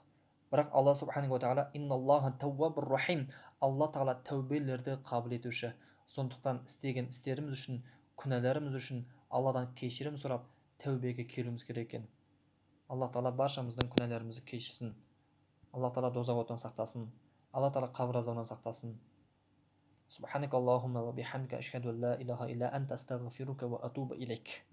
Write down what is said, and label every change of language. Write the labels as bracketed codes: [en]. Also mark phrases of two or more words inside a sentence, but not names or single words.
[kk] Бірақ алла [ar] سبحانه وتعالى إن الله تواب رحيم, [kk] алла тағала тәубелерді қабыл етуші. Сондықтан істеген істеріміз үшін, күнәларымыз үшін алладан кешірім сұрап тәубеге келуіміз керек екен. Алла тағала баршамыздың күнәларымызды кешірсін. Алла тағала дозақ отынан сақтасын. Алла тағала қабір азабынан сақтасын. [ar] سبحانك اللهم وبحمدك أشهد أن لا إله إلا أنت أستغفرك وأتوب إليك.